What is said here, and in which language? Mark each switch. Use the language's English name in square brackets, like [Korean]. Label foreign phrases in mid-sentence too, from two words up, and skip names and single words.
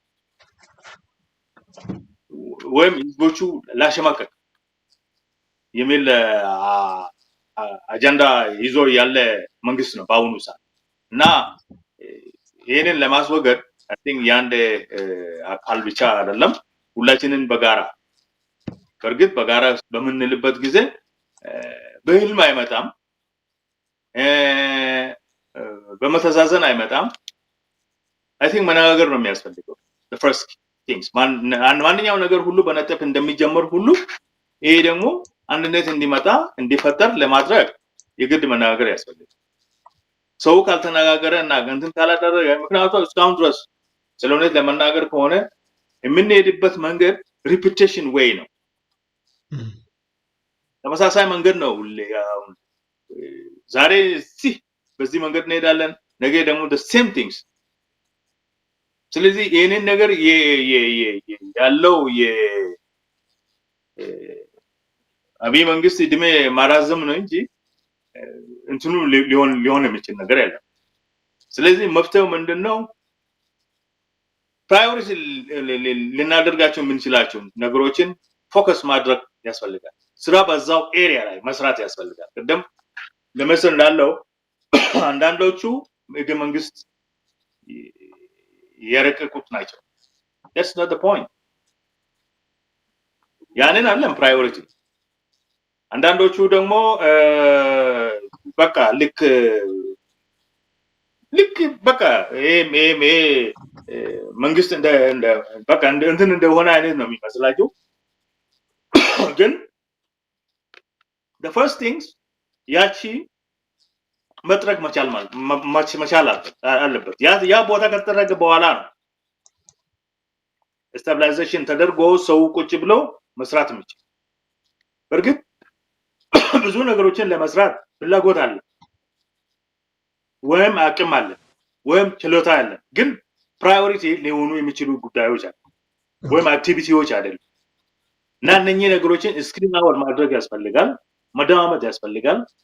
[Amharic] ወይም ህዝቦቹ ላሸማቀቅ የሚል አጀንዳ ይዞ ያለ መንግስት ነው በአሁኑ ሰዓት እና ይሄንን ለማስወገድ [English] I think [Amharic] የአንድ አካል ብቻ አይደለም፣ ሁላችንን በጋራ በእርግጥ በጋራ በምንልበት ጊዜ በህልም አይመጣም፣ በመተዛዘን አይመጣም። [English] I think [Amharic] መነጋገር ነው የሚያስፈልገው። [English] the first things [Amharic] ማንኛው ነገር ሁሉ በነጥብ እንደሚጀምር ሁሉ ይሄ ደግሞ አንድነት እንዲመጣ እንዲፈጠር ለማድረግ የግድ መነጋገር ያስፈልጋል። ሰው ካልተነጋገረ እና እንትን ካላደረገ ምክንያቱም እስካሁን ድረስ ስለሆነ ለመናገር ከሆነ የምንሄድበት መንገድ [English] repetition way [Amharic] ነው። ተመሳሳይ መንገድ ነው። ዛሬ በዚህ መንገድ እንሄዳለን፣ ነገ ደግሞ [English] the same things። [Amharic] ስለዚህ ይሄንን ነገር ያለው አብይ መንግስት እድሜ ማራዘም ነው እንጂ እንትኑ ሊሆን የሚችል ነገር የለም። ስለዚህ መፍትሄው ምንድነው? ፕራዮሪቲ ልናደርጋቸው የምንችላቸው ነገሮችን ፎከስ ማድረግ ያስፈልጋል። ስራ በዛው ኤሪያ ላይ መስራት ያስፈልጋል። ቀደም ለምሳሌ እንዳለው አንዳንዶቹ ህገ መንግስት የረቀቁት ናቸው። [English] that's not the point። [Amharic] ያንን አለም ፕራዮሪቲ። አንዳንዶቹ ደግሞ በቃ ልክ በቃ መንግስት እንደ በቃ እንትን እንደሆነ አይነት ነው የሚመስላቸው። ግን [English] the first things [Amharic] ያቺ መጥረግ መቻል አለበት። ያ ቦታ ከተደረገ በኋላ ነው ስታብላይዜሽን ተደርጎ ሰው ቁጭ ብሎ መስራት የሚችል። በርግጥ ብዙ ነገሮችን ለመስራት ፍላጎት አለ ወይም አቅም አለ ወይም ችሎታ አለ። ግን ፕራዮሪቲ ሊሆኑ የሚችሉ ጉዳዮች አሉ ወይም አክቲቪቲዎች አይደሉም። እና እነኚህ ነገሮችን [English] screen out [Amharic] ማድረግ ያስፈልጋል፣ መደማመጥ ያስፈልጋል።